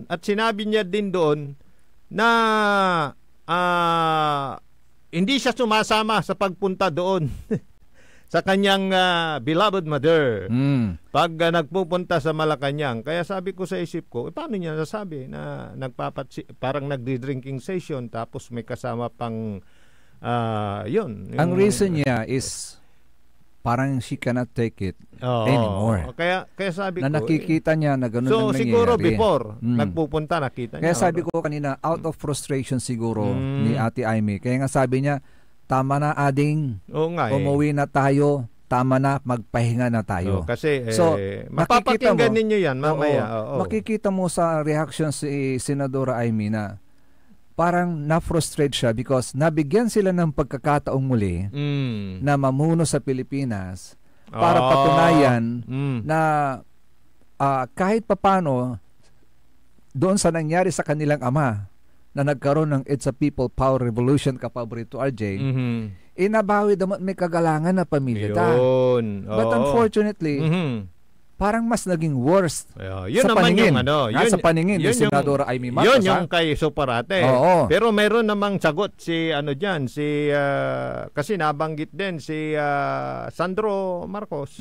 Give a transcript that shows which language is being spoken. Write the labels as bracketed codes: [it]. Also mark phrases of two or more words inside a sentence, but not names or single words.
[tl] At sinabi niya din doon na hindi siya sumasama sa pagpunta doon sa kanyang [en] beloved mother [tl] pag nagpupunta sa Malacanang. Kaya sabi ko sa isip ko, paano niya nasabi na parang nagdi- [en] drinking session [tl] tapos may kasama pang yun. Ang reason niya is parang [en] she cannot take it anymore. [tl] Kaya sabi ko, na nakikita niya na ganun so, ang nangyayari. siguro before nagpupunta nakita niya. Kaya sabi ko kanina, [en] out of frustration [tl] siguro ni Ate Amy. Kaya nga sabi niya, tama na ading, umuwi na tayo, tama na, magpahinga na tayo. Kasi mapapakinggan ninyo yan mamaya. Makikita mo sa reaction si Senadora Amy na parang na-frustrate siya because nabigyan sila ng pagkakataong muli na mamuno sa Pilipinas para patunayan na kahit papano doon sa nangyari sa kanilang ama na nagkaroon ng [en] It's a [tl] People Power Revolution, [bik] kapaborito RJ, inabawi dapat may kagalangan na pamilya ta. [en] But unfortunately, [tl] parang mas naging worst yun sa paningin. Sa paningin ni Senadora Amy Marcos. Yun yung kay Superate. Pero mayroon namang sagot si kasi nabanggit din si Sandro Marcos.